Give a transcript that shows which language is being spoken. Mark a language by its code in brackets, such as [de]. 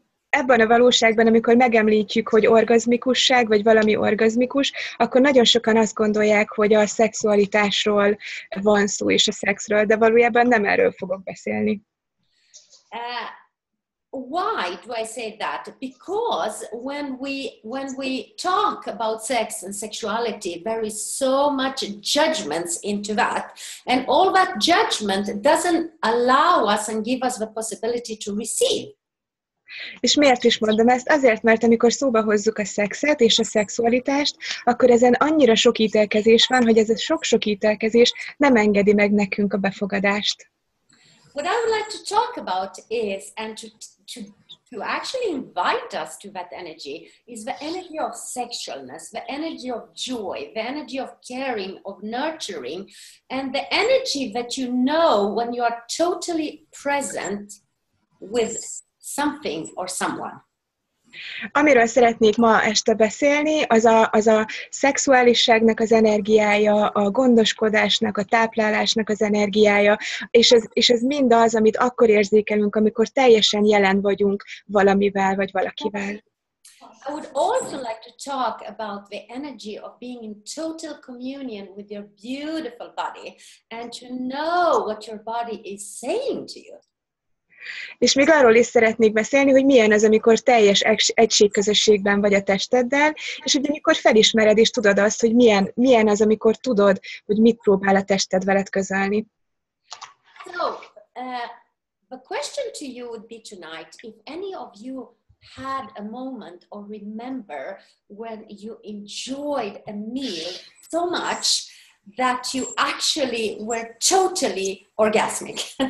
[hu] Ebben a valóságban, amikor megemlítjük, hogy orgazmikusság, vagy valami orgazmikus, akkor nagyon sokan azt gondolják, hogy a szexualitásról van szó, és a szexről, de valójában nem erről fogok beszélni. [en] Why do I say that? Because when we talk about sex and sexuality, there is so much judgments into that, and all that judgment doesn't allow us and give us the possibility to receive. [hu] És miért is mondom ezt? Azért, mert amikor szóba hozzuk a szexet és a szexualitást, akkor ezen annyira sok ítélkezés van, hogy ez a sok-sok ítélkezés nem engedi meg nekünk a befogadást. [en] What I would like to talk about is, and to actually invite us to that energy, is the energy of sexualness, the energy of joy, the energy of caring, of nurturing, and the energy that you know when you are totally present with something or someone. [hu] Amiről szeretnék ma este beszélni, az a szexuálisságnak az energiája, a gondoskodásnak, a táplálásnak az energiája, és ez mind az, amit akkor érzékelünk, amikor teljesen jelen vagyunk valamivel vagy valakivel. [en] I would also like to talk about the energy of being in total communion with your beautiful body and to know what your body is saying to you. [hu] És még arról is szeretnék beszélni, hogy milyen az, amikor teljes egységközösségben vagy a testeddel, és hogy amikor felismered és tudod azt, hogy milyen az, amikor tudod, hogy mit próbál a tested veled közölni. [en] So, the question to you would be tonight, if any of you had a moment or remember when you enjoyed a meal so much that you actually were totally orgasmic.